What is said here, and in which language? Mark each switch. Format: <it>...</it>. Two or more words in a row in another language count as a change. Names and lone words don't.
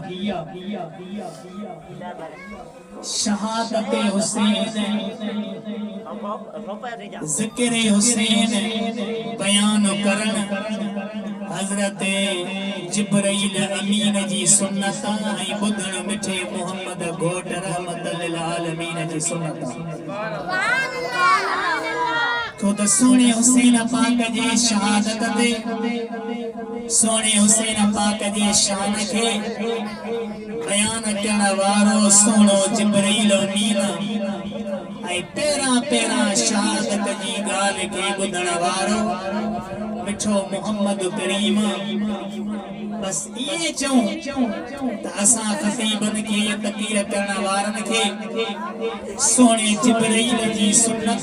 <sd>शहादत हुसैन ज़िक्र हुसैन बयान करण हजरत जिब्राइल अमीन जी सुन्नत ऐं ॿुधण मिठे मोहम्मद घोट रहमत लिल आलमीन जी सुन्नत तो सोने हुसैन पाक जे शहादत ते सोने हुसैन पाक जे शान खे बयान करण वारो सोनो जिब्राइल अमीन ऐं पहिरां पहिरां शहादत जी ॻाल्हि खे ॿुधण वारो मिठो मोहम्मद करीम बस ये चऊं त असां ख़तीबन खे तक़रीर करण वारन खे सोने जिब्राइल जी सुन्नत</sd>